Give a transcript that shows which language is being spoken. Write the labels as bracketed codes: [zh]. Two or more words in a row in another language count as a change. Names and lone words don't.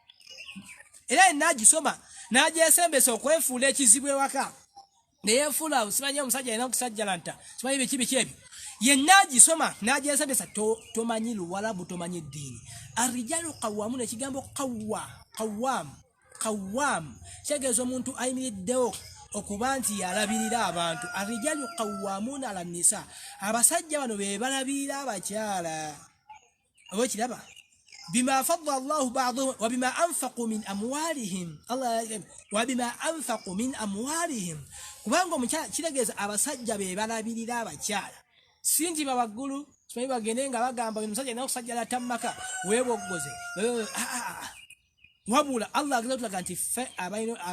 [lg] era enaagisoma n'agyesembesa okwefuula ekizibu ewaka neyefuula simanyi omusajja alina okusajjala nta simanyi biki ebyo yenna agisoma n'agyesembesa tomanyi luwalabu tomanyi eddiini [ar] الرجال قوامون [lg] ekigambo qawwam kitegeeza omuntu ayimiriddewo okuba nti yalabirira abantu [ar] الرجال قوامون على النساء [lg] abasajja bano be balabirira abakyala oba kiraba [ar] بما فضل الله بعضهم وبما أنفقوا من أموالهم [lg] kubanga omukyala kitegeeza abasajja be balabirira abakyala si nti babaggulu simanyi bagende nga bagamba omusajja alina okusajjala tammaka weeboggoze wabula Allah ageza tulaga nti ffe abalina